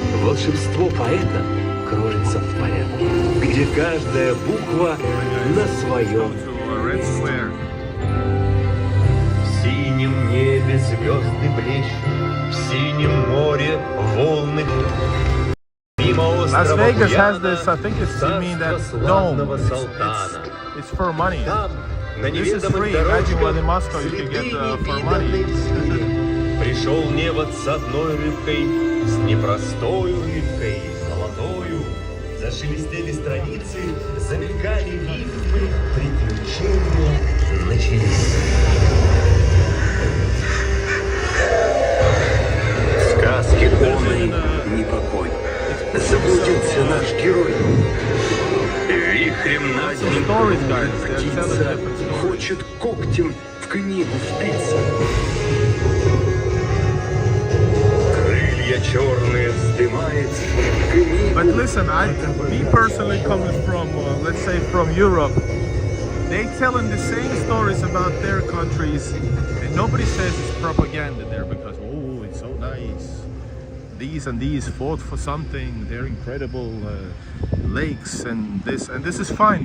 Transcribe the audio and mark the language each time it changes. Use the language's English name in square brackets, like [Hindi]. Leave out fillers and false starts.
[Russian] Волшебство поэта кружится в порядке, где каждая буква на своем месте. В синем небе звезды блещут, в синем море волны. [English] Las Vegas has this, I think it's, you mean that dome. It's for money. This is free. Imagine what in Moscow you can get for money. [Russian] Пришел невод с одной рыбкой, с непростой рыбкой, золотою. Зашелестели страницы, замелькали рифмы, приключения начались. В сказке полной непокой. Заблудился наш герой. Вихрем над ним птица хочет когтем в книгу впиться. Крылья черные вздымает книгу. [English] But listen, me personally coming from, let's say from Europe, they telling the same stories about their countries, and nobody says it's propaganda there because, oh, it's so nice. These and these fought for something. They're incredible lakes and this is fine.